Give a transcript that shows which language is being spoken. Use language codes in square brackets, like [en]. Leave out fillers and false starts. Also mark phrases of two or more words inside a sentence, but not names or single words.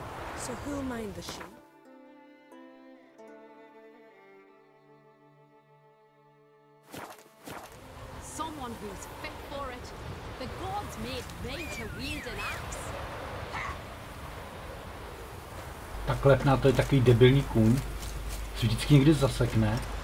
[en] So who'll mind the sheep? Someone who's fit for it. The gods made me to wield an axe. [cs] Tak lepná, to je takový debilní kůň. Co vždycky někdy zasekne.